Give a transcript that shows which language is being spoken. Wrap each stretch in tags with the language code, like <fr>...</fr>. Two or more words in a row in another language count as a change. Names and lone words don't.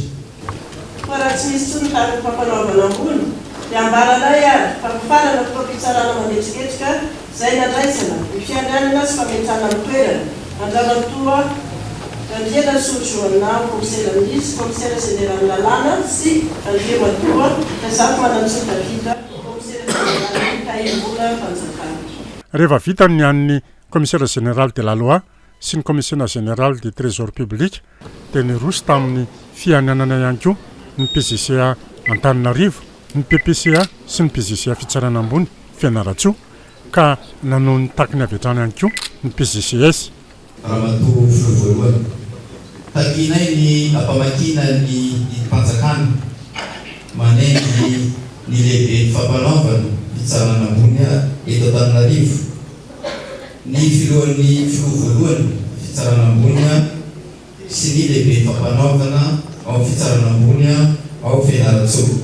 <mg>Fa raha tsy misy tsony tamin'ny fampanaovana ambony dia ambaranay ary fampifarana fitao-pitsarana manetsiketsika izay nandraisana ny fiandrianana sy fametrahana amin'ny toerana andramatoa Andriana Sojoana, komisera minisy, komisera général lalàna sy andriamatoa Kazako Manantsoa Davida, komisera général Kaimbola Fanjakana. Rehefa vita ny an'ny</mg> <fr>commissaire général de la loi</fr> <mg>sy ny</mg> <fr>commissaire général du trésor public</fr> <mg>dia niroso tamin'ny fiananana ihany koa ny PGCA Antananarivo, ny PPCA sy ny PGCA fitsarana ambony Fianaratsoa ka nanao ny takiny avy hatrany ihany koa ny PGCS. Ramatoa voalohany takinay ny ampamakina ny mpanjakana manengy ny lehibe fampanaovana fitsarana ambony eto Antananarivo, ny filohan'ny filoha voalohany fitsarana ambony sy ny lehibe fampanaovana ao fitsarana ambony ao Fianaratsoa.</mg>